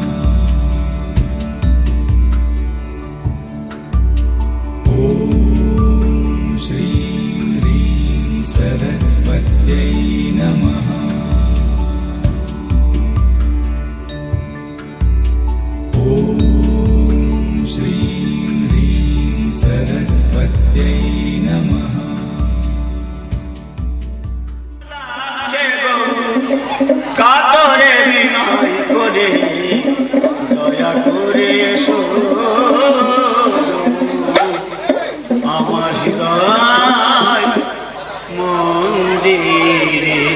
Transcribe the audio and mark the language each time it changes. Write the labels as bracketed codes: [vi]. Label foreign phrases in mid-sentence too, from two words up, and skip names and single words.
[sa] ॐ श्रीं ह्रीं सरस्वत्यै नमः। ॐ श्रीं ह्रीं सरस्वत्यै नमः। [bn] কাতরে বিনয় করে দয়া করে এসো আমার হৃদয় মন্দিরে।